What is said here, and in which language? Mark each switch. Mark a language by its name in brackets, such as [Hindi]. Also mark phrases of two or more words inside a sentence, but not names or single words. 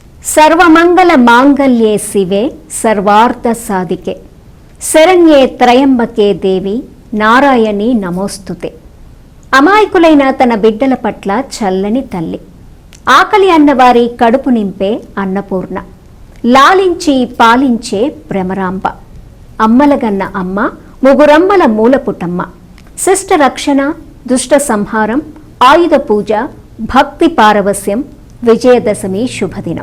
[Sanskrit] सर्वमंगल मांगल्ये शिवे सर्वार्थ साधिके शरण्ये त्रयंबके देवी नारायणी नमोस्तुते। [Telugu] అమాయకులైన తన బిడ్డల పట్ల చల్లని తల్లి, ఆకలి అన్నవారి కడుపు నింపే అన్నపూర్ణ, లాలించి పాలించే భ్రమరాంబ, అమ్మలగన్న అమ్మ, ముగురమ్మల మూలపుటమ్మ, శిష్ట రక్షణ, దుష్ట సంహారం, ఆయుధ పూజ, భక్తి పారవస్యం, విజయదశమి శుభదినం.